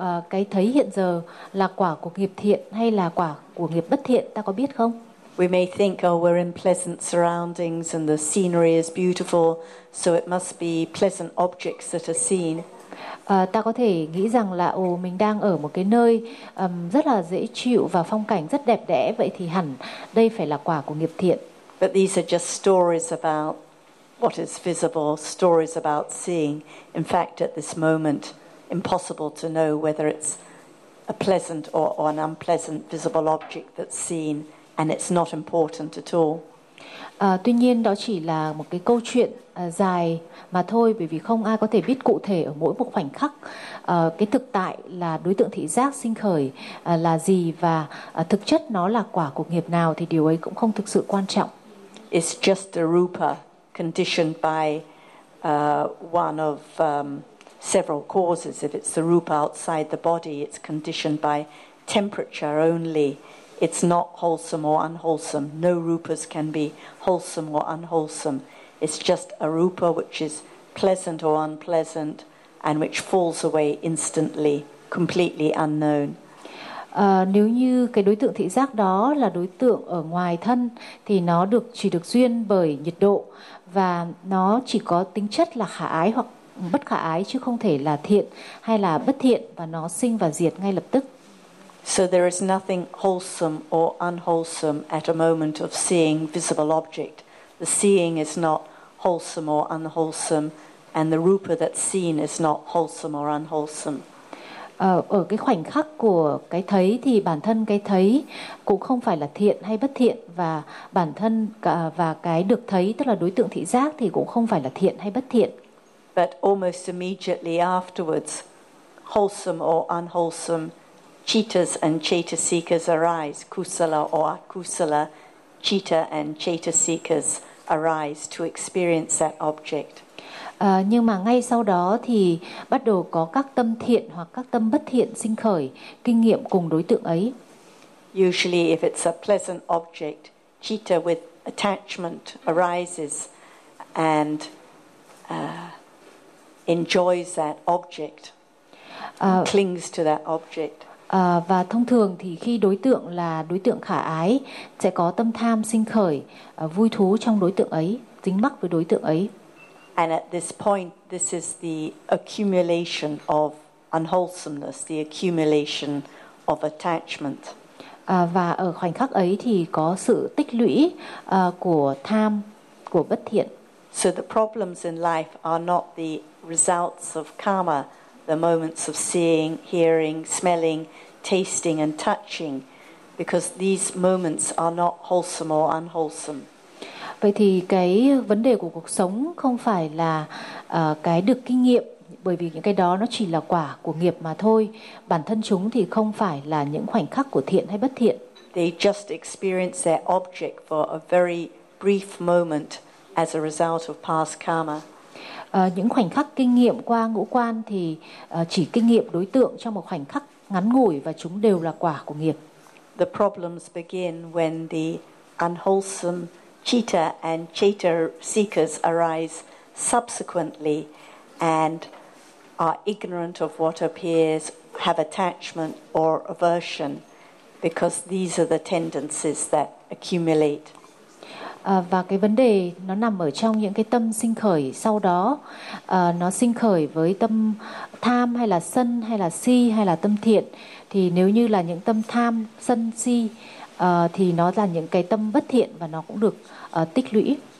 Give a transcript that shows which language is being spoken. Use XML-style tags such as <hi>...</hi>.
<vi>Cái thấy hiện giờ là quả của nghiệp thiện hay là quả của nghiệp bất thiện, ta có biết không?</vi> <en>We may think, oh, we're in pleasant surroundings and the scenery is beautiful, so it must be pleasant objects that are seen.</en> <vi>Ta có thể nghĩ rằng là mình đang ở một cái nơi rất là dễ chịu và phong cảnh rất đẹp đẽ, vậy thì hẳn đây phải là quả của nghiệp thiện.</vi> <en>But these are just stories about what is visible, stories about seeing. In fact, at this moment, impossible to know whether it's a pleasant or an unpleasant visible object that's seen, and it's not important at all.</en> <vi>Tuy nhiên đó chỉ là một cái câu chuyện dài mà thôi, bởi vì không ai có thể biết cụ thể ở mỗi một khoảnh khắc cái thực tại là đối tượng thị giác sinh khởi là gì và thực chất nó là quả của nghiệp nào, thì điều ấy cũng không thực sự quan trọng.</vi> <en>It's just a rupa conditioned by one of several causes. If it's the rupa outside the body, it's conditioned by temperature only. It's not wholesome or unwholesome. No rupas can be wholesome or unwholesome. It's just a rupa which is pleasant or unpleasant and which falls away instantly, completely unknown.</en> <vi>Nếu như cái đối tượng thị giác đó là đối tượng ở ngoài thân thì nó được chỉ được duyên bởi nhiệt độ và nó chỉ có tính chất là khả ái hoặc bất khả ái chứ không thể là thiện hay là bất thiện và nó sinh và diệt ngay lập tức.</vi> <en>So there is nothing wholesome or unwholesome at a moment of seeing visible object. The seeing is not wholesome or unwholesome and the rupa that's seen is not wholesome or unwholesome.</en> <vi>Ở cái khoảnh khắc của cái thấy thì bản thân cái thấy cũng không phải là thiện hay bất thiện và bản thân và cái được thấy tức là đối tượng thị giác thì cũng không phải là thiện hay bất thiện.</vi> <en>But almost immediately afterwards, wholesome or unwholesome, cittas and cetasikas arise, kusala or akusala, citta and cetasikas arise to experience that object.</en> <vi>Nhưng mà ngay sau đó thì bắt đầu có các tâm thiện hoặc các tâm bất thiện sinh khởi, kinh nghiệm cùng đối tượng ấy.</vi> <en>Usually if it's a pleasant object, citta with attachment arises and enjoys that object, clings to that object.</en> <vi>Và thông thường thì khi đối tượng là đối tượng khả ái, sẽ có tâm tham sinh khởi, vui thú trong đối tượng ấy, dính mắc với đối tượng ấy.</vi> <en>And at this point, this is the accumulation of unwholesomeness, the accumulation of attachment.</en> <vi>Và ở khoảnh khắc ấy thì có sự tích lũy của tham, của bất thiện.</vi> <en>So the problems in life are not the results of karma, the moments of seeing, hearing, smelling, tasting and touching, because these moments are not wholesome or unwholesome.</en> <vi>Vậy thì cái vấn đề của cuộc sống không phải là cái được kinh nghiệm, bởi vì những cái đó nó chỉ là quả của nghiệp mà thôi. Bản thân chúng thì không phải là những khoảnh khắc của thiện hay bất thiện.</vi> <en>They just experience their object for a very brief moment as a result of past karma.</en> <vi>Những khoảnh khắc kinh nghiệm qua ngũ quan thì chỉ kinh nghiệm đối tượng trong một khoảnh khắc ngắn ngủi và chúng đều là quả của nghiệp.</vi> <en>The problems begin when the unwholesome citta and citta seekers arise subsequently and are ignorant of what appears, have attachment or aversion, because these are the tendencies that accumulate.</en> <vi>Và cái vấn đề nó nằm ở trong những cái tâm sinh khởi sau đó, nó sinh khởi với tâm tham hay là sân hay là si hay là tâm thiện, thì nếu như là những tâm tham, sân, si thì nó là những cái tâm bất thiện và nó cũng được tích lũy.</vi>